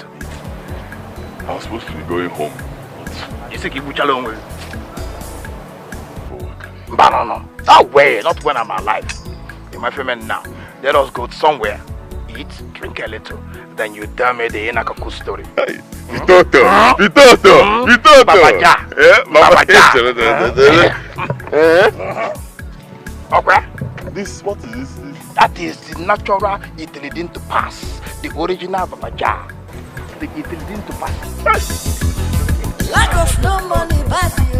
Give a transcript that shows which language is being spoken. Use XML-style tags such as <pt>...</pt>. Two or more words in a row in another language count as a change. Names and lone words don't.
<en>I was supposed to be going home. You think you would alone with? For work. But no. No way, not when I'm alive. In my family now. Let us go somewhere, eat, drink a little. Then you tell me the Inakaku story. Hey, Bitoto. Papa Ja. Okay. What is this? That is the natural utility to pass. The original Papa Ja. The utility to pass. Lack of no money, bad you.</en>